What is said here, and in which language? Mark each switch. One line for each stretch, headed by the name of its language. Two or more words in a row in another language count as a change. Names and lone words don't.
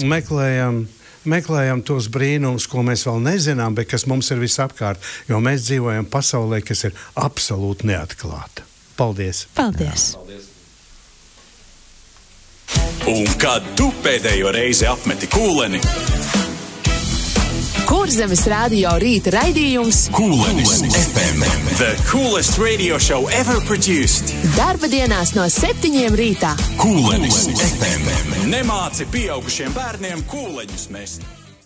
Latvian: Jā, meklējam tos brīnumus, ko mēs vēl nezinām, bet kas mums ir visapkārt, jo mēs dzīvojam pasaulē, kas ir absolūti neatklāta. Paldies! Paldies! Un kad tu pēdējo reizi apmeti kūleni? Kurzemes radio rīta raidījums Kūlenis FM.
English: The coolest radio show ever produced.
Latvian: darba dienās no 7 rītā. Kūlenis FM. Nemāci pieaugušiem bērniem kūleņus mest.